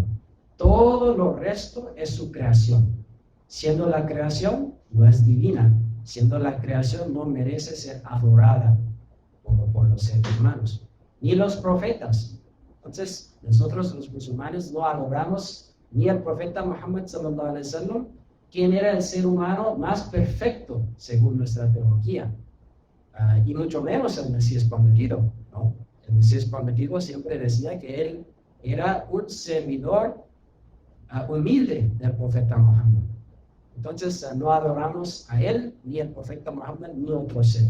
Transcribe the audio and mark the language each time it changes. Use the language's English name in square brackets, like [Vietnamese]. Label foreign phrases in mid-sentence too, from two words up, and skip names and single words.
[Spanish] Todo lo resto es su creación. Siendo la creación, no es divina. Siendo la creación, no merece ser adorada por los seres humanos, ni los profetas. Entonces, nosotros los musulmanes no adoramos ni al profeta Muhammad [Arabic] صلى الله عليه وسلم, [Spanish] quien era el ser humano más perfecto según nuestra teología, y mucho menos el Mesías prometido, ¿no? El Mesías prometido siempre decía que él era un servidor humilde del profeta Muhammad. Entonces, no adoramos a él, ni al profeta Muhammad, ni otro ser.